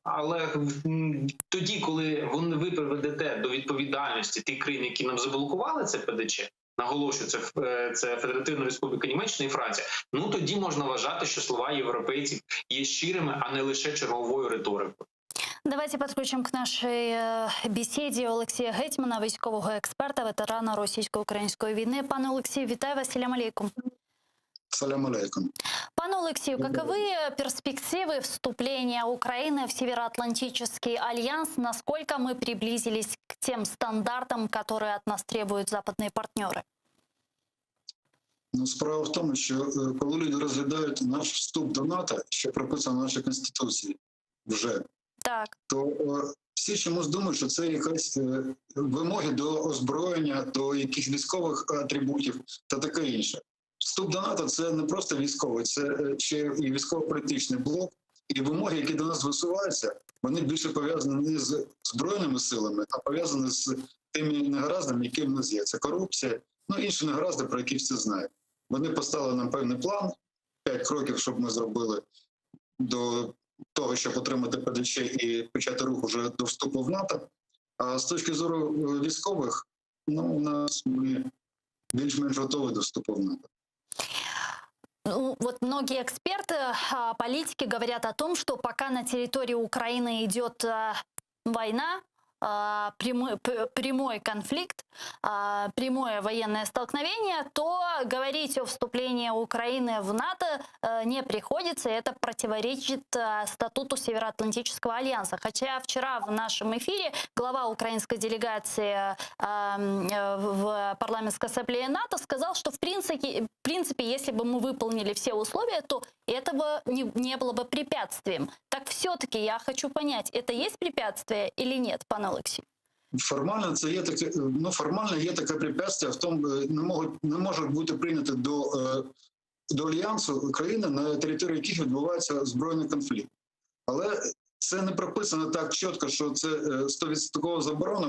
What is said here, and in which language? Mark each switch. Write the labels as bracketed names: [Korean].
[Ukrainian] Але тоді, коли ви приведете до відповідальності тих країн, які нам заблокували це ПДЧ, наголошую, це Федеративна Республіка Німеччина і Франція, тоді можна вважати, що слова європейців є щирими, а не лише черговою риторикою. Давайте підключимо к нашій бесіді Олексія Гетьмана, військового експерта, ветерана російсько-української війни. Пане Олексію, вітаю вас, салям алейкум. Салям алейкум. [Russian] Пане Алексею, каковы перспективы вступления Украины в Североатлантический альянс? Насколько мы приблизились к тем стандартам, которые от нас требуют западные партнеры? [Ukrainian] Справа в тому, що коли люди розглядають наш вступ до НАТО, що прописано в нашій Конституції вже, Так. то всі чомусь думають, що це якісь вимоги до озброєння, до якихось військових атрибутів та таке інше. Вступ до НАТО – це не просто військовий, це ще і військово-політичний блок. І вимоги, які до нас висуваються, вони більше пов'язані не з Збройними силами, а пов'язані з тими негараздами, які в нас є. Це корупція, інші негаразди, про які всі знають. Вони поставили нам певний план, 5 кроків, щоб ми зробили до того, щоб отримати ПДЧ і почати рух уже до вступу в НАТО. А з точки зору військових, у нас ми більш-менш готові до вступу в НАТО. [Russian] Вот многие эксперты, политики говорят о том, что пока на территории Украины идет война, прямой конфликт, прямое военное столкновение, то говорить о вступлении Украины в НАТО не приходится. Это противоречит статуту Североатлантического альянса. Хотя вчера в нашем эфире глава украинской делегации в парламентской ассамблее НАТО сказал, что в принципе, если бы мы выполнили все условия, то этого не было бы препятствием. Так все-таки я хочу понять, это есть препятствие или нет, пане Олексій? [Ukrainian] Формально це є таке, формально є таке препятствие в тому, не можуть бути прийняті до альянсу країни, на території яких відбувається збройний конфлікт. Але це не прописано так чітко, що це 100% заборона.